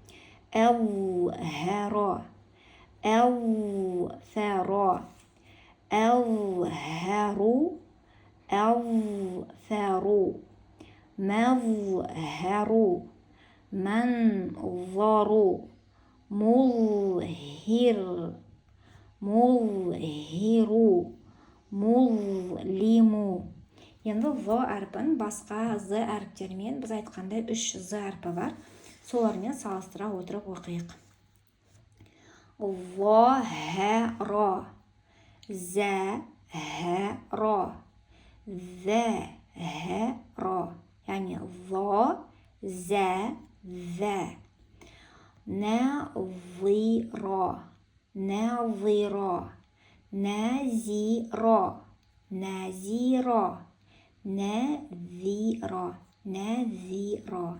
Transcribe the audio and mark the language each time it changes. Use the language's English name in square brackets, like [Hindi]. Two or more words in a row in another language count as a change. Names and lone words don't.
[Arabic] أوهر, أوثر, أظهر, أوثر, مظهر, منظر, مظهر, مظلم. [Kazakh] Енді в әрпін басқа з әріптермен біз айтқандай 3 з әрпі бар. Солармен салыстыра отырып оқиық. [Arabic] ظهر, زهر, ذهر, яғни ظ, зә, зә. نظر, نظر, نزير, نزير, نذير, نذير.